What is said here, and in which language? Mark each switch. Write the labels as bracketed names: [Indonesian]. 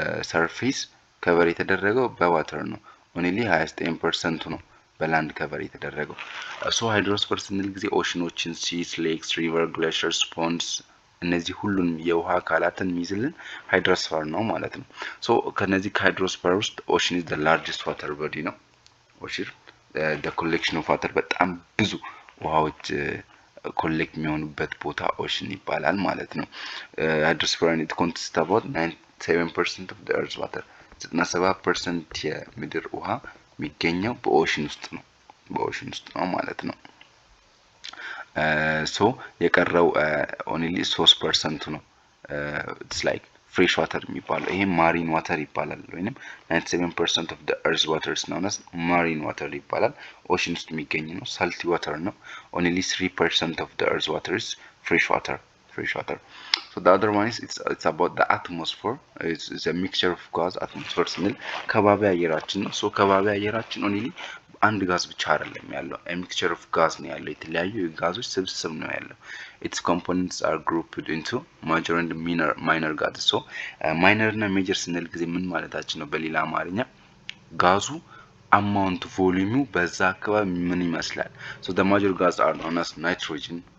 [Amharic] ሰርፌስ ከቨር የተደረገው በዋተር ነው only 29% ነው በላንድ ከቨር የተደረገው so hydrosphere ስንል ጊዜ ኦሽኖችን seas lakes river glaciers ponds እነዚህ ሁሉንም የውሃ አካላትን የሚይዝልን hydrosphere ነው ማለት ነው so ከነዚህ hydrosphere ውስጥ [English] ocean is the largest water body [Amharic] ነው ocean the collection of water በጣም ብዙ ውሃዎች ኮሌክት የሚሆኑበት ቦታ ኦሽን ይባላል ማለት ነው። ሃይድሮስፌር [English] it consists about 97% of the earth's water [Amharic] 97% የምድር ውሃ የሚገኘው በኦሽን ውስጥ ነው ማለት ነው። ሶ የቀረው only 3% ነው it's like ፍሬሽ ዋተር የሚባለው ይሄ ማሪን ዋተር ይባላል ወይንም [English] 97% of the earth's water is known as marine water [Amharic] ይባላል። ኦሽን ውስጥ የሚገኝ ነው። ሳልቲ ዋተር ነው። [English] only 3% of the earth's water is fresh water. So the other one is it's about the atmosphere. It's a mixture of gas. [Amharic] atmosphere ስንል ከባቢ አየራችን ነው። ሶ ከባቢ አየራችን only አንድ ጋዝ ብቻ አይደለም ያለው a mixture of gas ነው ያለው የተለያዩ ጋዞች ስብስብ ነው ያለው [English] its components are grouped into major and minor gases [Amharic] so minor እና major ስንል ጊዜ ምን ማለታችን ነው በሌላ አማርኛ ጋዙ አማውንት ቮሊዩሙ በዛ አካባቢ ምን ይመስላል [English] so the major gases are known as nitrogen